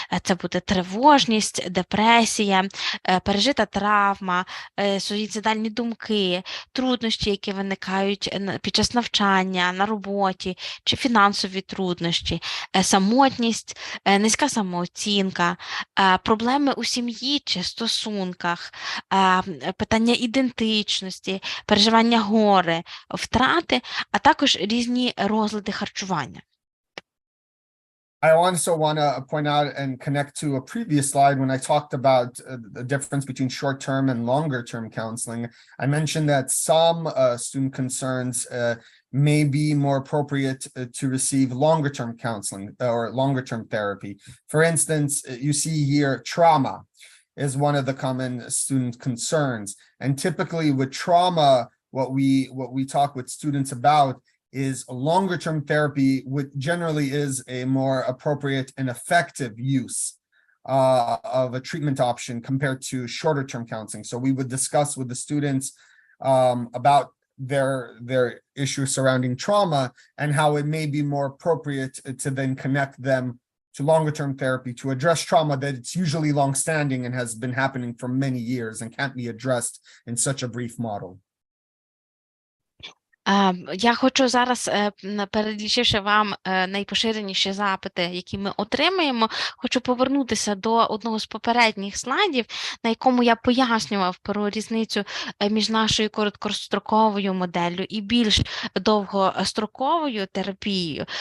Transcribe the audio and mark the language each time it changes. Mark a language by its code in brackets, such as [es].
[uk] Це буде тривожність, депресія, пережита травма, суїцидальні думки, труднощі, які виникають під час навчання, на роботі, чи фінансові труднощі, самотність, низька самооцінка, проблеми у сім'ї чи стосунках, питання ідентичності, переживання гори, втрати, а також різні розлади харчування. [en] I also want to point out and connect to a previous slide when I talked about the difference between short-term and longer-term counseling. I mentioned that some student concerns may be more appropriate to receive longer-term counseling or longer-term therapy. For instance, you see here trauma is one of the common student concerns. And typically with trauma, what we talk with students about is a longer-term therapy, which generally is a more appropriate and effective use of a treatment option compared to shorter-term counseling. So we would discuss with the students about their issues surrounding trauma and how it may be more appropriate to then connect them to longer-term therapy to address trauma that it's usually long-standing and has been happening for many years and can't be addressed in such a brief model. [uk] Я хочу зараз, перелічивши вам найпоширеніші запити, які ми отримаємо, хочу повернутися до одного з попередніх слайдів, на якому я пояснював про різницю між нашою короткостроковою моделлю і більш довгостроковою терапією.